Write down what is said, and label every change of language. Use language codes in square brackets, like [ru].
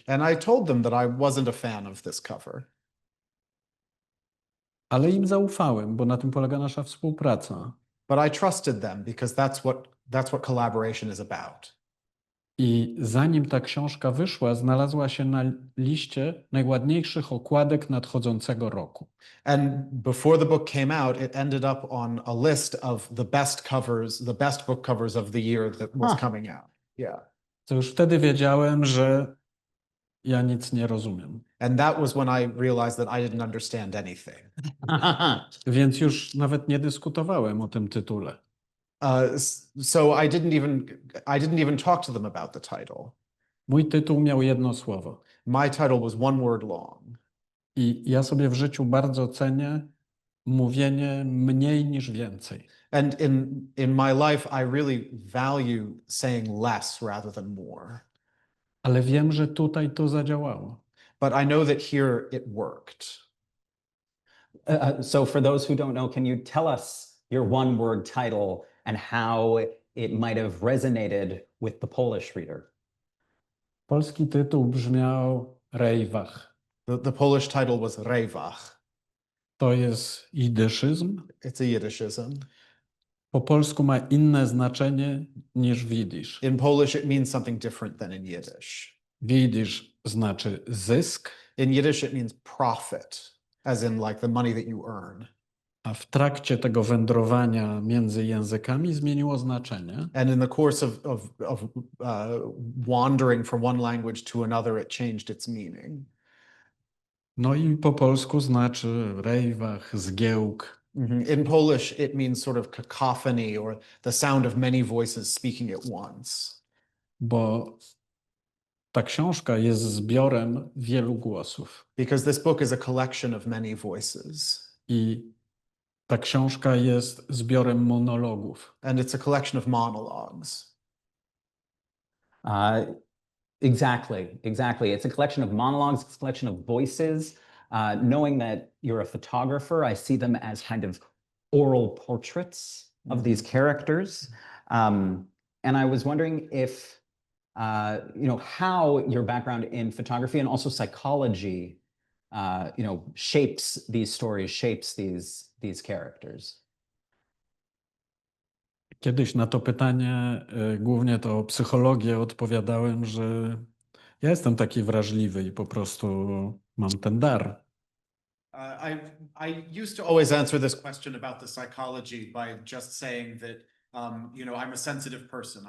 [en] And I told them that I wasn't a fan of this cover. [pl] Ale im zaufałem, bo na tym polega nasza współpraca. [en] But I trusted them because that's what collaboration is about. [pl] I zanim ta książka wyszła, znalazła się na liście najładniejszych okładek nadchodzącego roku. [en] And before the book came out, it ended up on a list of the best book covers of the year that was coming out. Yeah. [pl] To już wtedy wiedziałem, że ja nic nie rozumiem. [en] And that was when I realized that I didn't understand anything. [pl] Więc już nawet nie dyskutowałem o tym tytule. [en] So I didn't even talk to them about the title. [pl] Mój tytuł miał jedno słowo. [en] My title was one word long. [pl] I ja sobie w życiu bardzo cenię mówienie mniej niż więcej. [en] And in my life, I really value saying less rather than more. [pl] Ale wiem, że tutaj to zadziałało. [en] But I know that here it worked. So for those who don't know, can you tell us your one-word title and how it might have resonated with the Polish reader? [pl] Polski tytuł brzmiał Rejwach. [en] The Polish title was Rejwach. [pl] To jest jiddyszyzm. [en] It's a Yiddishism. [pl] Po polsku ma inne znaczenie niż w Yiddish. [en] In Polish, it means something different than in Yiddish. [pl] W Yiddish znaczy zysk. [en] In Yiddish, it means profit, as in like the money that you earn. [pl] A w trakcie tego wędrowania między językami zmieniło znaczenie. [en] And in the course of wandering from one language to another, it changed its meaning. [pl] No i po polsku znaczy rejwach, zgiełk. [en] In Polish, it means sort of cacophony or the sound of many voices speaking at once. [pl] Bo ta książka jest zbiorem wielu głosów. [en] Because this book is a collection of many voices. [pl] I ta książka jest zbiorem monologów. [en] And it's a collection of monologues. Exactly. It's a collection of monologues, it's a collection of voices. Knowing that you're a photographer, I see them as kind of oral portraits of these characters. And I was wondering if, how your background in photography and also psychology, shapes these stories, shapes these characters. [pl] Kiedyś na to pytanie, głównie to o psychologię, odpowiadałem, że ja jestem taki wrażliwy i po prostu mam ten dar. [en] I used to always answer this question about the psychology by just saying that, I'm a sensitive person.